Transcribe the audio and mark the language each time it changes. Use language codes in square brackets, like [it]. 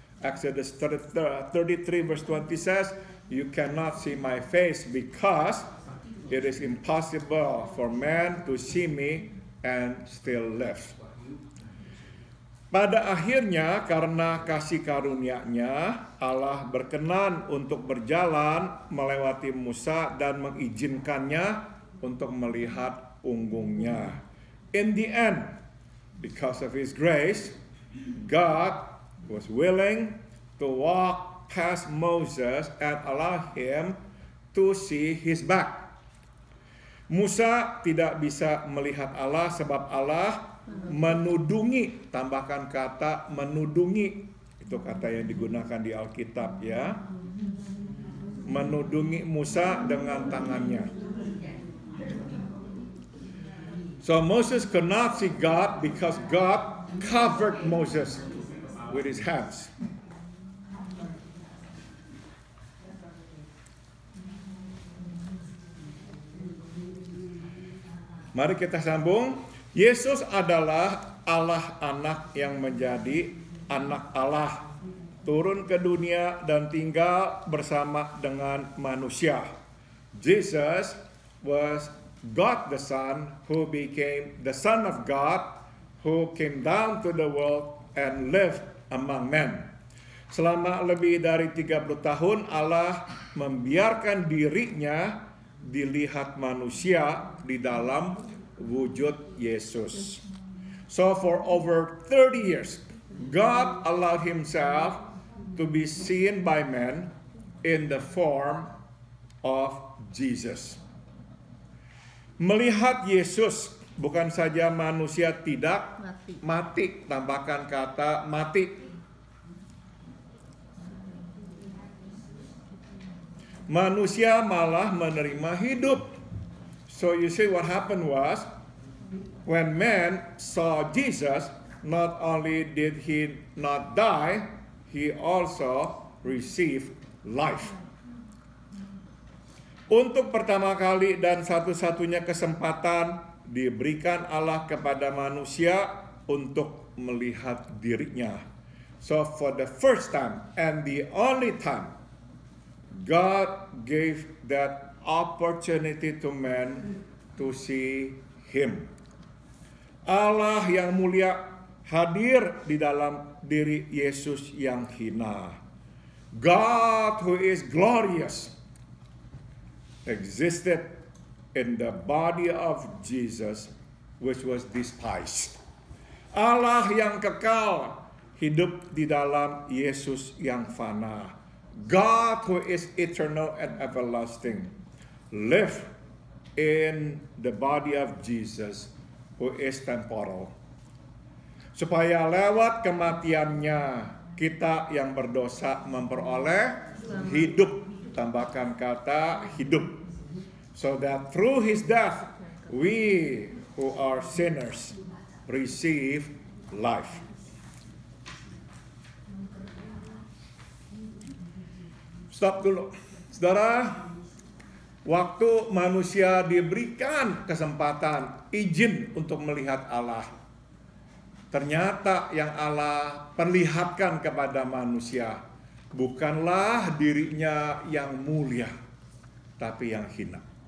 [en] Exodus 33 verse 20 says, you cannot see my face because it is impossible for man to see me and still live. [id] Pada akhirnya, karena kasih karunia-Nya, Allah berkenan untuk berjalan melewati Musa dan mengizinkannya untuk melihat punggungnya. [en] In the end, because of His grace, God was willing to walk past Moses and allow him to see his back. [id] Musa tidak bisa melihat Allah sebab Allah menudungi, tambahkan kata menudungi, itu kata yang digunakan di Alkitab ya, menudungi Musa dengan tangannya. [en] So Moses could not see God because God covered Moses with His hands. [id] Mari kita sambung. Yesus adalah Allah anak yang menjadi anak Allah, turun ke dunia dan tinggal bersama dengan manusia. [en] Jesus was God the Son who became the Son of God, who came down to the world and lived among men. [id] Selama lebih dari 30 tahun Allah membiarkan dirinya dilihat manusia di dalam wujud Yesus. [en] So for over 30 years, God allowed Himself to be seen by men in the form of Jesus. [id] Melihat Yesus Bukan saja manusia tidak Mati. mati, tambahkan kata mati. Manusia malah menerima hidup. [en] So you see what happened was, when man saw Jesus, not only did he not die, he also received life. [id] Untuk pertama kali dan satu-satunya kesempatan diberikan Allah kepada manusia untuk melihat dirinya. [en] So for the first time and the only time, God gave that opportunity to man to see Him. [id] Allah yang mulia hadir di dalam diri Yesus yang hina. [en] God who is glorious existed in the body of Jesus, which was despised. [id] Allah yang kekal hidup di dalam Yesus yang fana. [en] God who is eternal and everlasting live in the body of Jesus who is temporal. [id] Supaya lewat kematiannya kita yang berdosa memperoleh hidup. Tambahkan kata hidup. [en] So that through His death we who are sinners receive life. [id] Stop dulu. Saudara, waktu manusia diberikan kesempatan, izin untuk melihat Allah, ternyata yang Allah perlihatkan kepada manusia bukanlah dirinya yang mulia, tapi yang hina.